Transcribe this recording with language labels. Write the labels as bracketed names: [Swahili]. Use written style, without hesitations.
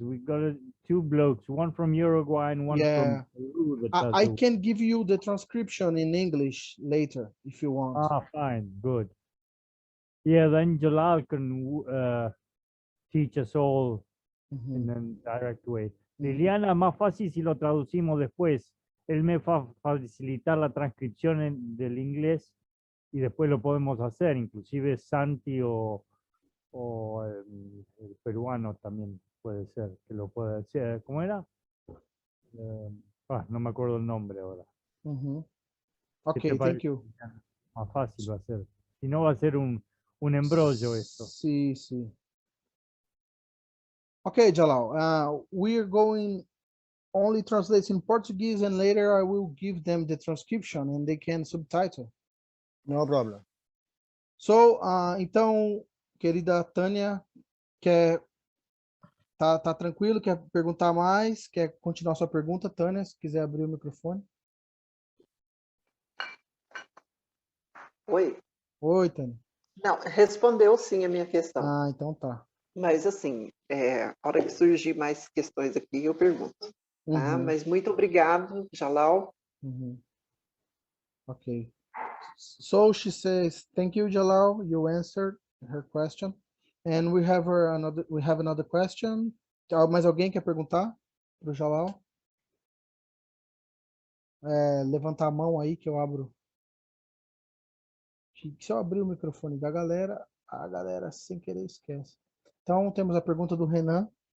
[English] We got two blokes, one from Uruguay and one Yeah. from Peru that does I the- can give you the transcription in English later if you want. Ah, fine, good. Yeah, then Jalal can teach us all Mhm. in a direct way. Mhm. [Spanish] Liliana, más fácil si lo traducimos después. Él me va a facilitar la transcripción del inglés y después lo podemos hacer. Inclusive Santi o el peruano también puede ser que lo pueda hacer. ¿Cómo era? No me acuerdo el nombre ahora. Mhm. ¿Qué te [English] Okay, [Spanish] parece, [English] thank you. [Spanish] Liliana? Más fácil va a ser. Si no va a ser un embrollo esto. Sí, sí. [English] Okay, Jalal, we're going only translate in Portuguese, and later I will give them the transcription and they can subtitle. No problem. [Portuguese] So, então, querida Tânia, tá tranquilo? Quer perguntar mais? Quer continuar sua pergunta, Tânia? Se quiser abrir o microfone. Oi. Oi, Tânia. Não, respondeu sim a minha questão. Ah, então tá. Mas assim, a hora que surgir mais questões aqui, eu pergunto. Tá? Uhum. Mas muito obrigado, Jalal. [English] Mhm. Okay. So she says, "Thank you, Jalal. You answered her question, and we have another question. [Portuguese] Mais alguém quer perguntar para o Jalal? Levantar a mão aí que eu abro. Se eu abrir o microfone da galera, a galera sem querer esquece. Então temos a pergunta do Renan.